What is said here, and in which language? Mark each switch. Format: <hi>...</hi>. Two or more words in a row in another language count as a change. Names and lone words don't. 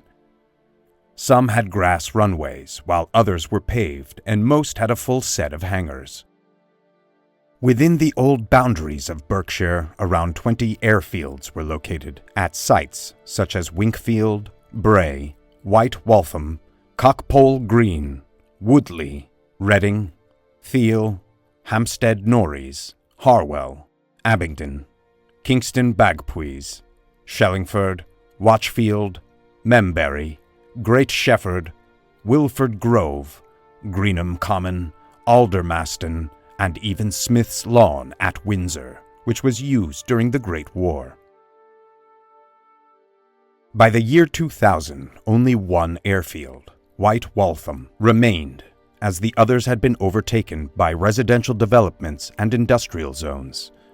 <en>Some had grass runways, while others were paved, and most had a full set of hangars. Within the old boundaries of Berkshire, around 20 airfields were located at sites such as Winkfield, Bray, White Waltham, Cockpole Green, Woodley, Reading, Thiel, Hampstead Norreys, Harwell, Abingdon, Kingston Bagpuys, Shellingford, Watchfield, Membury, Great Shefford, Wilford Grove, Greenham Common, Aldermaston, and even Smith's Lawn at Windsor, which was used during the Great War. By the year 2000, only one airfield, White Waltham, remained, as the others had been overtaken by residential developments and industrial zones.</en>